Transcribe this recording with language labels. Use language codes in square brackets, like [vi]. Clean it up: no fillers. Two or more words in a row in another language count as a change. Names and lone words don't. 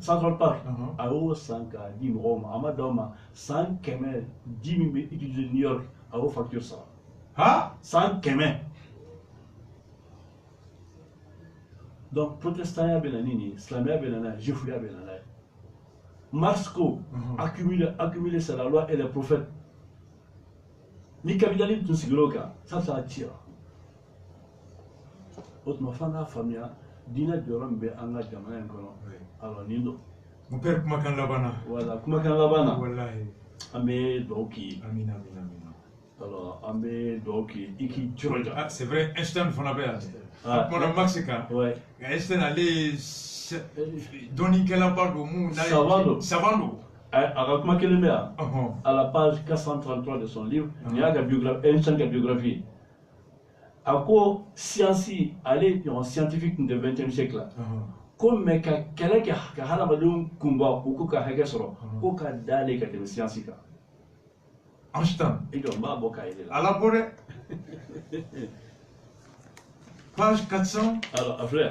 [bm] Central Park a y'o san k'a di mɔgɔw ma a ma d'aw ma san 100 ji min bɛ utiliser New York a y'o facture sara. Ha? San 100. Donc protestanya bɛ na ni nin ye silamɛya bɛ na n'a ye juifuya bɛ na n'a ye. [fr] Marx ko accumuler c'est la loi et les prophètes. [bm] Ni capitalisme tun sigir'o kan [fr] ça tira. [bm] O tuma f'an k'a faamuya diinɛ jɔyɔrɔ min bɛ an ka jamana in kɔnɔ alors nin don. [fr] Mon père [bm] kumakan laban na. Voilà kumakan laban na. Walahi. An bɛ dugawu k'i ye. Amina amina amina. Alors an bɛ dugawu k'i ye i k'i jɔrɔja. [fr] Ah c'est vrai [bm] Einstein fana bɛ yan. A kumana Marx kan. [fr] Ouais. [bm] Einstein ale ye dɔnnikɛlaba don mun n'a ye savant don. A ka kuma kelen bɛ yan [fr] à la page 433 de son livre [bm] nin y'a ka biographie Einstein ka biographie a ko science ale ɲɔgɔn [fr] scientifique de 20e siècle [bm] la ko mais ka kɛlɛ kɛ ka hadamadenw kunba u k'u ka hakɛ sɔrɔ ko ka d'ale ka tɛmɛ science kan. Einstein. I jɔ n b'a bɔ k'a yɛlɛ la. Ala bɔ dɛ. Page 400. Alors a filɛ.